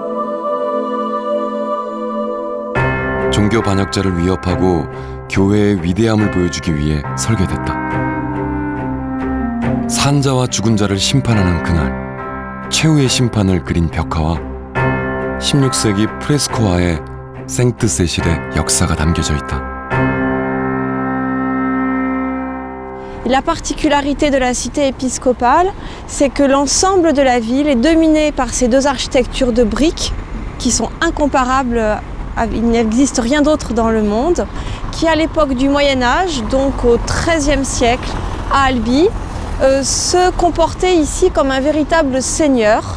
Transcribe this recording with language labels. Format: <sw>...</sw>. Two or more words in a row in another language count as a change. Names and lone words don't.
<ko>종교 반역자를 위협하고 교회의 위대함을 보여주기 위해 설계됐다. 산자와 죽은 자를 심판하는 그날, 최후의 심판을 그린 벽화와 16세기 프레스코화에 생트세실의 역사가 담겨져 있다.</ko> <fr>La particularité de la cité épiscopale, c'est que l'ensemble de la ville est dominé par ces deux architectures de briques qui sont incomparables, il n'existe rien d'autre dans le monde, qui à l'époque du Moyen-Âge, donc au XIIIe siècle, à Albi, se comportait ici comme un véritable seigneur.</fr>